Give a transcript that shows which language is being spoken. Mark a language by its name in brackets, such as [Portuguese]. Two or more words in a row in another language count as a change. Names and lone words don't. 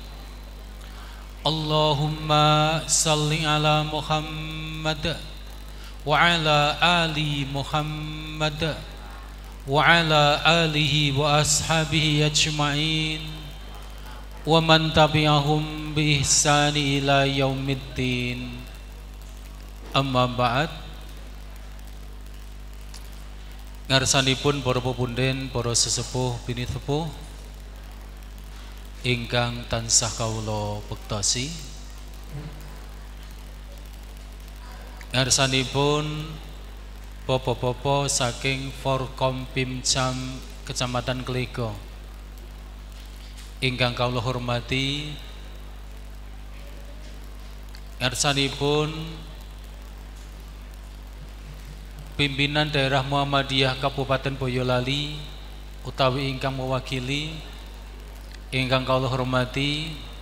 [Arabic] اللهم صل على محمد وعلى آل محمد وعلى آله وأصحابه أجمعين ومن تبعهم بإحسان إلى يوم الدين. أما بعد. [Javanese] Ngarsanipun para pepunden, para sesepuh bini sepuh ingkang tansah kawula bektosi, ngarsanipun popo-popo saking Forkom Pimcam Kecamatan Klego ingkang kawula hormati, ngarsanipun pimpinan daerah Muhammadiyah Kabupaten Boyolali utawi ingkang mewakili, ingkang kawula hormati,